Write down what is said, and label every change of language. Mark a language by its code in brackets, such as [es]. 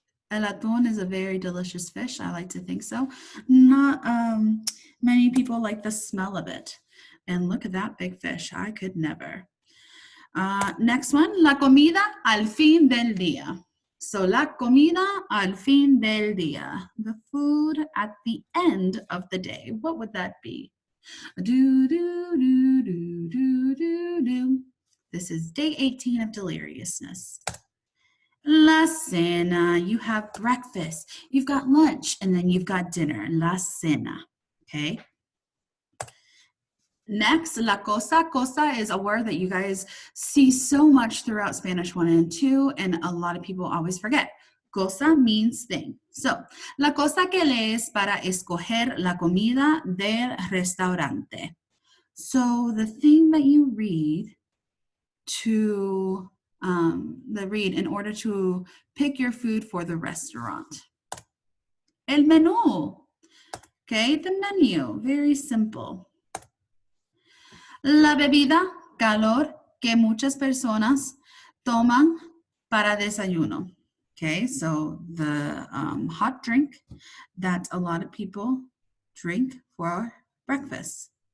[en] El atún is a very delicious fish. I like to think so. Not many people like the smell of it. And look at that big fish. I could never. Next one, [es] la comida al fin del día. [en] So, [es] la comida al fin del día. [en] The food at the end of the day. What would that be? Do, do, do, do, do, do, do. This is day 18 of deliriousness. La cena, you have breakfast, you've got lunch, and then you've got dinner. [es] La cena, okay? [en] Next, la cosa. Cosa is a word that you guys see so much throughout Spanish 1 and 2, and a lot of people always forget. Cosa means thing. So, [es] la cosa que lees para escoger la comida del restaurante. [en] So, the thing that you read to in order to pick your food for the restaurant. El menú. Okay, the menu. Very simple. [es] La bebida, calor, que muchas personas toman para desayuno. [en] Okay, so the hot drink that a lot of people drink for breakfast.